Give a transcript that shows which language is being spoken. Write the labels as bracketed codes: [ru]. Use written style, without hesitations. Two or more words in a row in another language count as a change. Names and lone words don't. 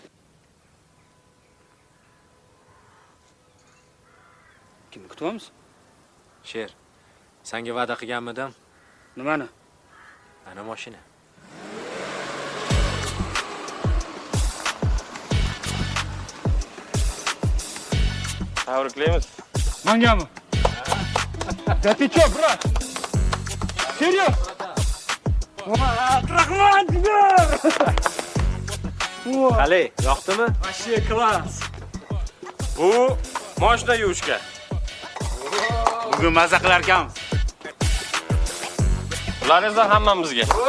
[uz] Kimni kutyapmiz? Sher, senga va'da qilganmidim? Nimani? Ana mashina. Tabriklaymiz. Mangami? [ru] Да ты чё, брат? Серьёзно? [uz] Rahmat, Diyor! Qale, yoqdimi? [ru] Вообще klass. [uz] Bu mashina yuvishga. Bugun maza qilar ekanmiz. Ularingizdan hammamizga.